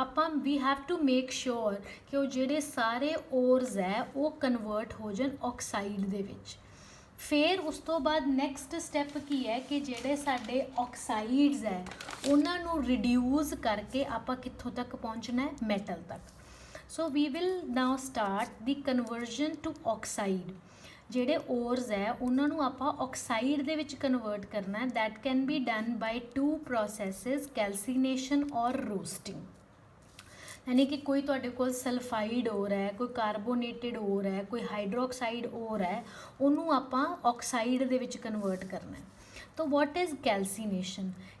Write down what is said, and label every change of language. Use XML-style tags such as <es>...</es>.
<pa>ਆਪਾਂ we</pa> <en>have to make sure</en> <pa>ਕਿ ਉਹ ਜਿਹੜੇ ਸਾਰੇ ਓਰਸ ਹੈ ਉਹ ਕਨਵਰਟ ਹੋ ਜਾਣ ਆਕਸਾਈਡ ਦੇ ਵਿੱਚ। ਫਿਰ ਉਸ ਤੋਂ ਬਾਅਦ ਨੈਕਸਟ ਸਟੈਪ ਕੀ ਹੈ ਕਿ ਜਿਹੜੇ ਸਾਡੇ ਆਕਸਾਈਡਸ ਹੈ ਉਹਨਾਂ ਨੂੰ ਰਿਡਿਊਸ ਕਰਕੇ ਆਪਾਂ ਕਿੱਥੋਂ ਤੱਕ ਪਹੁੰਚਣਾ ਹੈ, ਮੈਟਲ ਤੱਕ।</pa> <en>So we will now start the conversion to oxide.</en> <pa>ਜਿਹੜੇ ਓਰਸ ਹੈ ਉਹਨਾਂ ਨੂੰ ਆਪਾਂ ਆਕਸਾਈਡ ਦੇ ਵਿੱਚ ਕਨਵਰਟ ਕਰਨਾ ਹੈ।</pa> <en>that can be done by 2 processes, calcination or roasting.</en> <pa>ਯਾਨੀ ਕਿ ਕੋਈ ਤੁਹਾਡੇ ਕੋਲ ਸਲਫਾਈਡ ਓਰ ਹੈ, ਕੋਈ ਕਾਰਬੋਨੇਟਿਡ ਓਰ ਹੈ, ਕੋਈ ਹਾਈਡਰੋਕਸਾਈਡ ਓਰ ਹੈ, ਉਹਨੂੰ ਆਪਾਂ ਆਕਸਾਈਡ ਦੇ ਵਿੱਚ ਕਨਵਰਟ ਕਰਨਾ ਹੈ। ਤਾਂ</pa> <en>What is calcination?</en>